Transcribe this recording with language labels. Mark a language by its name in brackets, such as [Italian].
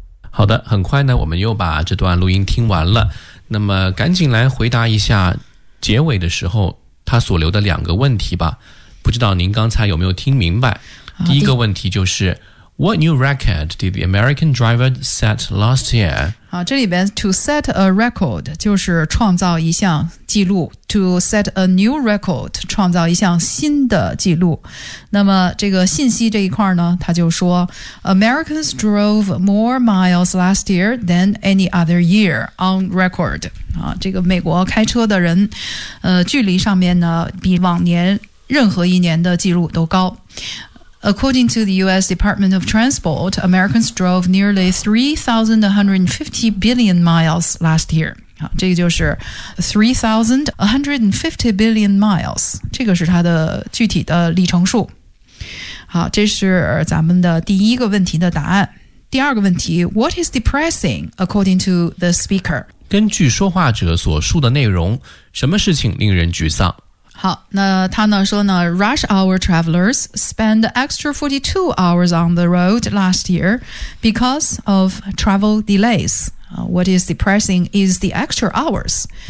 [Chinese] 好的，很快呢，我们又把这段录音听完了。那么赶紧来回答一下结尾的时候他所留的两个问题吧。不知道您刚才有没有听明白？第一个问题就是 [English] What new record did the American driver set last year? [Chinese] 好，这里边 [English] to set a record [Chinese] 就是创造一项记录， [English] to set a new record [Chinese] 创造一项新的记录。那么这个信息这一块呢，他就说 [English] Americans drove more miles last year than any other year on record。 [Chinese] 啊，这个美国开车的人距离上面呢比往年任何一年的记录都高。 [English] According to the U.S. Department of Transport, Americans drove nearly 3,150 billion miles last year. [Chinese] 好，这个就是 [English] 3,150 billion miles. [Chinese] 这个是它的具体的里程数。好，这是咱们的第一个问题的答案。第二个问题， [English] What is depressing, according to the speaker? [Chinese] 根据说话者所述的内容，什么事情令人沮丧？好，那他呢说呢 [English] ,rush hour travelers spend extra 42 hours on the road last year because of travel delays. What is depressing is the extra hours.